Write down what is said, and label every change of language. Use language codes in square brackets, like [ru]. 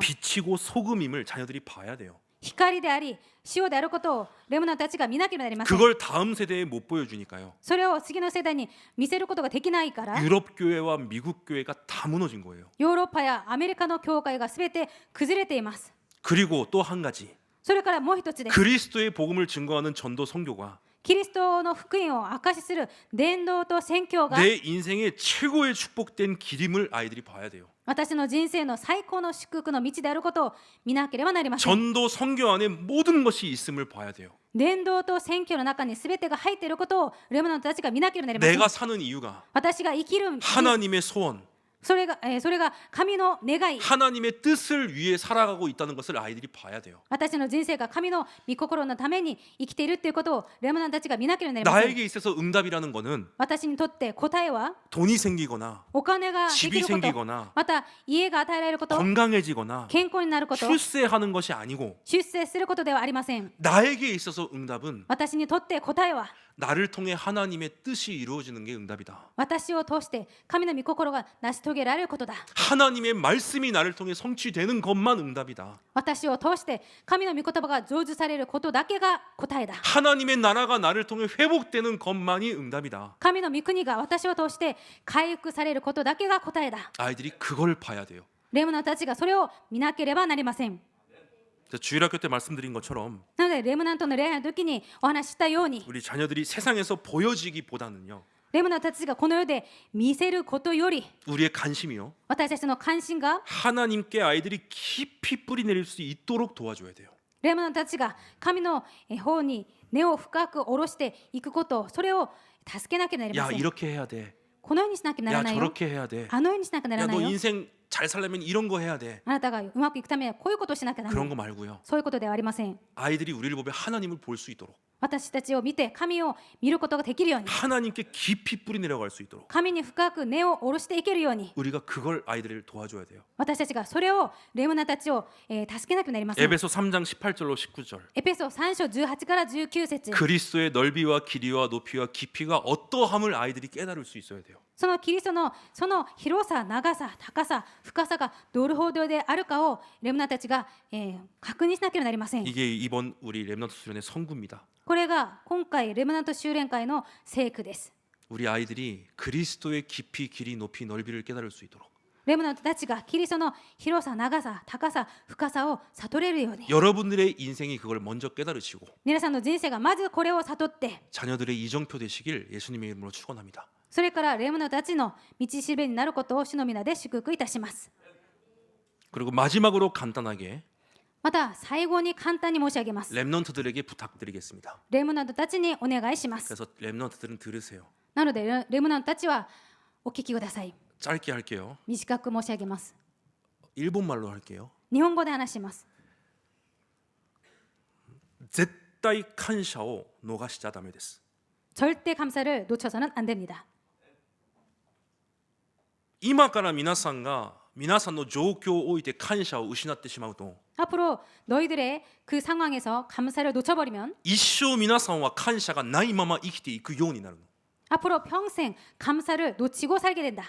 [ko] 빛이고 소금임을 자녀들이 봐야 돼요. [ja] 光であり塩であることをレムナントたちが見なければなりません。 [ko] 그걸 다음 세대에 못 보여주니까요. [ja] それを次の世代に見せることができないから [ko] 유럽 교회와 미국 교회가 다 무너진 거예요. [ja] ヨーロッパやアメリカの教会がすべて崩れています。 [ko] 그리고 또 한 가지. [ja] それからもう一つです。 [ko] 그리스도의 복음을 증거하는 전도 선교가 [ja] キリストの福音を証しする伝道と宣教が [ko] 내 인생의 최고의 축복된 길임을 아이들이 봐야 돼요. [ja] 私の人生の最高の祝福の道であることを見なければなりません。 [ko] 전도 선교 안에 모든 것이 있음을 봐야 돼요. [ja] 伝道と宣教の中に全てが入っていることをレムナントたちが見なければなりません。 [ko] 내가 사는 이유가 [ja] 私が生きる [ko] 하나님의 소원, [ja] それが神の願い、 [ko] 하나님의 뜻을 위해 살아가고 있다는 것을 아이들이 봐야 돼요. [ja] 私の人生が神の御心のために生きているということをレムナントたちが見なければなりません。 [ko] 나에게 있어서 응답이라는 거는 [ja] 私にとって答えは [ko] 돈이 생기거나 [ja] お金ができ [ko] 집이 [ja] ること、 [ko] 생기거나 [ja] また家が与えられること、 [ko] 건강해지거나 [ja] 健康になること、 [ko] 출세하는 것이 아니고 [ja] 出世することではありません。 [ko] 나에게 있어서 응답은 [ja] 私にとって答えは [ko] 나를 통해 하나님의 뜻이 이루어지는 게 응답이다. [ja] 私を通して神の御心が成し遂げられることだ。 [ko] 하나님의 말씀이 나를 통해 성취되는 것만 응답이다. [ja] 私を通して神の御言葉が成就されることだけが答えだ。 [ko] 하나님의 나라가 나를 통해 회복되는 것만이 응답이다. [ja] 神の御国が私を通して回復されることだけが答えだ。 [ko] 아이들이 그걸 봐야 돼요. [ja] レムナントたちがそれを見なければなりません。 [ko] 주일학교 때 말씀드린 것처럼 [ja] なのでレムナントの礼拝の時にお話ししたように [ko] 우리 자녀들이 세상에서 보여지기보다는요. [ja] レムナントたちがこの世で見せることより [ko] 우리의 관심이요. [ja] 私たちの関心が [ko] 하나님께 아이들이 깊이 뿌리 내릴 수 있도록 도와줘야 돼요. [ja] レムナントたちが神の方に根を深く下ろしていくこと、それを助けなければなりま [ko] 야 [ja] せん。 [ko] 이렇게 해야 돼. [ja] このようにしなきゃな [ko] 야 [ja] らないよ。 [ko] 저렇게 해야 돼. [ja] あのようにしなきゃなら [ko] 야 [ja] ない [ko] 너 [ja] よ。 [ko] 인생 잘 살려면 이런 거 해야 돼. [ja] あなたがうまくいくためにはこういうことをしなきゃならな [ko] 그런 [ja] い。 [ko] 거 말고요. [ja] そういうことではありません。 [ko] 아이들이 우리를 보며 하나님을 볼 수 있도록 [ja] 私たちを見て神を見ることができるように、 [ko] 하나님께 깊이 뿌리 내려갈 수 있도록 [ja] 神に深く根を下ろしていけるように、 [ko] 우리가 그걸 아이들을 도와줘야 돼요. [ja] 私たちがそれをレムナたちを、助けなくなりません。 [ko] 에베소 3장 18절로 19절. [ja] エペソ3章18から19節 [ko] 그리스도의 넓이와 길이와 높이와 깊이가 어떠함을 아이들이 깨달을 수 있어야 돼요. [ja] そのキリストのその広さ、長さ、高さ、深さがどれほどであるかをレムナたちが、確認しなければなりません。 [ko] 이게 이번 우리 렘넌트 수련의 성구입니다. [ja] これが今回レムナント修練会の聖句です。 [ko] 우리 아이들이 그리스도의 깊이, 길이, 높이, 넓이를 깨달을 수 있도록 [ja] レムナントたちがキリストの広さ、長さ、高さ、深さを悟れるように、 [ko] 여러분들의 인생이 그걸 먼저 깨달으시고 [ja] 皆さんの人生がまずこれを悟って、 [ko] 자녀들의 이정표 되시길 예수님의 이름으로 축원합니다. [ja] それからレムナントたちの道しるべになることを主の皆で祝福いたします。 [ko] 그리고 마지막으로 간단하게 [ja] また最後に簡単に申し上げます。 [ko] 렘넌트들에게 부탁드리겠습니다. [ja] レムナントたちにお願いします。 [ko] 그래서 렘넌트들은 들으세요. [ja] なのでレムナントたちはお聞きください。 [ko] 짧게 할게요. [ja] 短く申し上げます。 [ko] 일본말로 할게요. [ja] 日本語で話します。絶対 감사を逃しちゃダメです. [ko] 절대 감사를 놓쳐서는 안 됩니다. [ja] 今から皆さんが皆さんの状況を置いて感謝を失ってしまうと [ko] 앞으로 너희들의 그 상황에서 감사를 놓쳐버리면 [ja] 一生皆さんは感謝がないまま生きていくようになるの [ko] 앞으로 평생 감사를 놓치고 살게 된다.